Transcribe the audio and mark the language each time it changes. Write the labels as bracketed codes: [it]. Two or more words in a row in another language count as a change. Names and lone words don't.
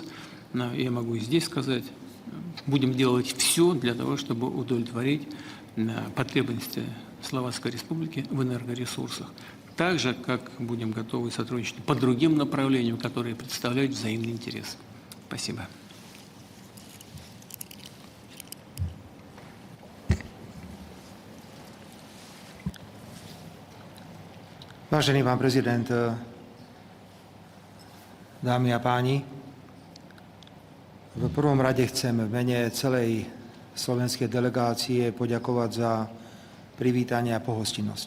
[ru] Я могу и здесь сказать, будем делать все для того, чтобы удовлетворить потребности Словацкой Республики в энергоресурсах. Так же, как будем готовы сотрудничать по другим направлениям, которые представляют взаимный интерес. Спасибо. [sk] Vážený pán prezident, dámy a páni, v prvom rade chcem v mene celej slovenskej delegácie poďakovať za privítanie a pohostinnosť.